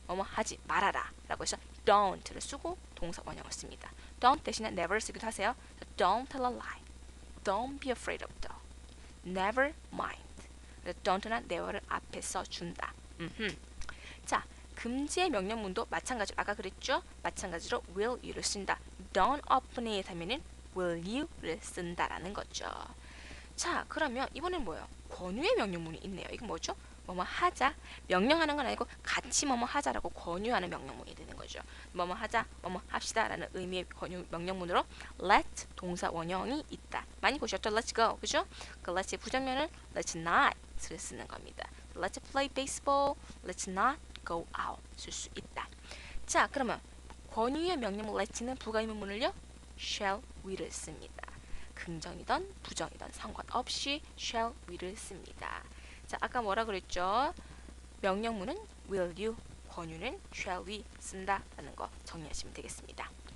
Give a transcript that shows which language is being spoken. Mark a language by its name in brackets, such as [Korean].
[Korean] 뭐뭐 하지 말아라 라고 해서 don't를 쓰고 동사 원형을 씁니다. don't 대신에 never 쓰기도 하세요. [English] Don't tell a lie. Don't be afraid of dog. never mind. [Korean] don't나 never를 앞에 써준다. 자, 금지의 명령문도 마찬가지로 아까 그랬죠? 마찬가지로 will you를 쓴다. don't open it 하면은 will you를 쓴다라는 거죠. 자, 그러면 이번엔 뭐예요? 권유의 명령문이 있네요. 이건 뭐죠? 뭐뭐 하자. 명령하는 건 아니고 같이 뭐뭐 하자라고 권유하는 명령문이 되는 거죠. 뭐뭐 하자, 뭐뭐 합시다라는 의미의 권유 명령문으로 let 동사 원형이 있다. 많이 보셨죠? [English] Let's go, [Korean] 그죠? 그 let's 부정면은 let's not를 쓰는 겁니다. [English] Let's play baseball, let's not go out [Korean] 쓸 수 있다. 자, 그러면 권유의 명령문 let는 부가의문문을요 shall we를 씁니다. 긍정이든 부정이든 상관없이 shall we를 씁니다. 자, 아까 뭐라 그랬죠? 명령문은 will you, 권유는 shall we 쓴다 라는 거 정리하시면 되겠습니다.